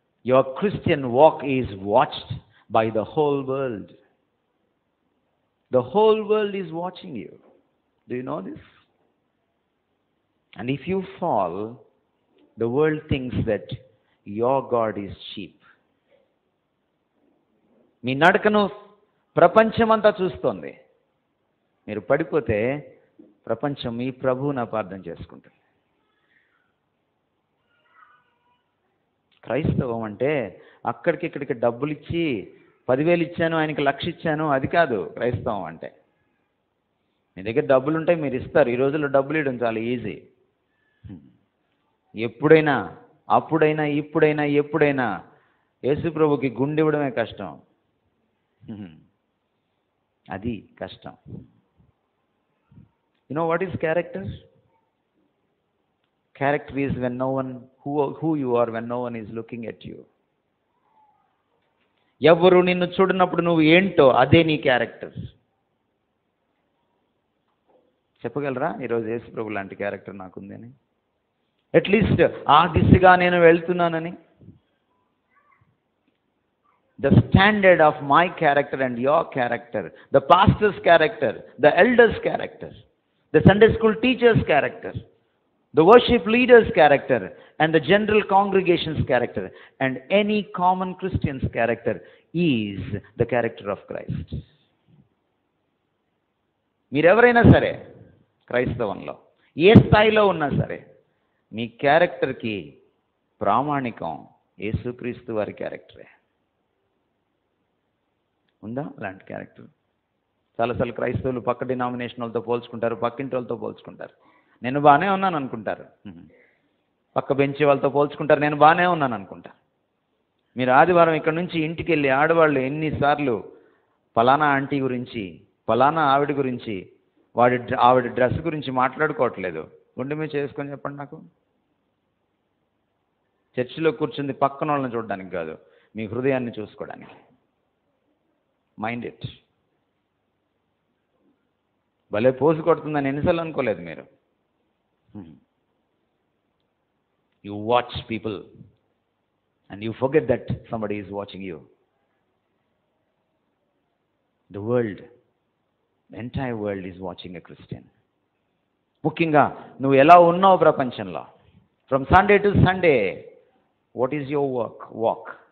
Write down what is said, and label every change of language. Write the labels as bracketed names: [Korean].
[English] Your Christian walk is watched by the whole world. The whole world is watching you. Do you know this? And if you fall, the world thinks that your God is cheap. [Telugu] మీ నడకను ప్రపంచమంతా చూస్తోంది. మీరు పడిపోతే ప్రపంచం మీ ప్రభువుని అపార్థం చేసుకుంటుంది. క్రైస్తవం అంటే అక్కడికిక్కడికి డబ్బులు ఇచ్చి 10,000 ఇచ్చాను, ఆయనకి 1,00,000 ఇచ్చాను, అది కాదు క్రైస్తవం అంటే. మీ దగ్గర డబ్బులు ఉంటాయి, మీరు ఇస్తారు. ఈ రోజుల్లో డబ్బులు ఇవ్వడం చాలా ఈజీ. ఎప్పుడైనా, అప్పుడైనా, ఇప్పుడైనా, ఎప్పుడైనా యేసు ప్రభుకి గుండె ఇవ్వడమే కష్టం. అది కష్టం. [English] You know what is character? Character is when no one, who you are when no one is looking at you. [Telugu] ఎవరు నిన్ను చూడనప్పుడు నువ్వు ఏంటో అదే నీ క్యారెక్టర్. చెప్పగలరా ఈరోజు యేసు ప్రభు లాంటి క్యారెక్టర్ నాకుంది అని? అట్లీస్ట్ ఆ దిశగా నేను వెళ్తున్నానని. [English] The standard of my character and your character, the pastor's character, the elder's character, the Sunday school teacher's character, the worship leader's character, and the general congregation's character, and any common Christian's character is the character of Christ. [Telugu] మీరెవరైనా సరే క్రైస్తవంలో ఏ స్థాయిలో ఉన్నా సరే మీ క్యారెక్టర్కి ప్రామాణికం యేసుక్రీస్తు వారి క్యారెక్టరే. ఉందా అలాంటి క్యారెక్టర్? చాలాసార్లు క్రైస్తవులు పక్క డినామినేషన్ వాళ్ళతో పోల్చుకుంటారు, పక్కింటి వాళ్ళతో పోల్చుకుంటారు. నేను బాగానే ఉన్నాను అనుకుంటారు. పక్క బెంచి వాళ్ళతో పోల్చుకుంటారు, నేను బాగానే ఉన్నాను అనుకుంటారు. మీరు ఆదివారం ఇక్కడ నుంచి ఇంటికి వెళ్ళి ఆడవాళ్ళు ఎన్నిసార్లు ఫలానా ఆంటీ గురించి, ఫలానా ఆవిడ గురించి, ఆవిడ డ్రెస్ గురించి మాట్లాడుకోవట్లేదు. గుండె మీద చేసుకొని చెప్పండి నాకు. చర్చిలో కూర్చుంది పక్కన వాళ్ళని చూడడానికి కాదు, మీ హృదయాన్ని చూసుకోవడానికి. [English] Mind it. [Telugu] భలే పోసు కొడుతుందని ఎన్నిసార్లు అనుకోలేదు మీరు? [English] You watch people and you forget that somebody is watching you. The world, the entire world is watching a Christian. [Telugu] ముఖ్యంగా నువ్వు ఎలా ఉన్నావు ప్రపంచంలో. [English] From Sunday to Sunday, what is your walk?